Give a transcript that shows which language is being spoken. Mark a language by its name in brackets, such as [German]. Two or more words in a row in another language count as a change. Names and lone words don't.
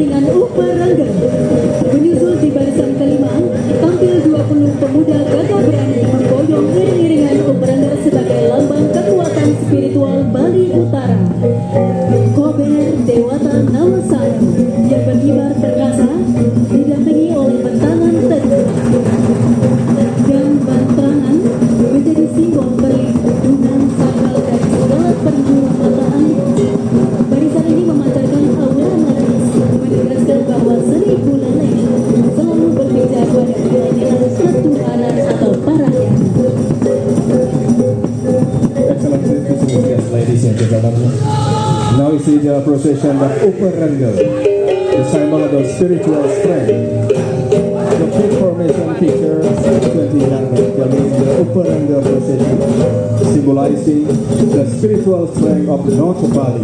[Indonesian] Uparangga. Menyusul di barisan kelima, tampil 20 pemuda gagah berani memboyong iring-iringan Uparangga sebagai lambang kekuatan spiritual Bali Utara. Kober Dewata Nawasana yang berkibar perkasa didampingi oleh bentangan teguh dan bantrangan menjadi simbol perlindungan sakral dari segala perbuatan. Barisan ini memancarkan aura magis menegaskan bahwa seni buleleng selalu berpijak pada nilai-nilai ketuhanan atau parahyang. [English] Excellencies, distinguished guests, ladies and gentlemen. Now we see the procession of Uparangga, the symbol of the spiritual strength. The fifth formation features 20 that means the Uparangga procession, symbolizing the spiritual strength of North Bali.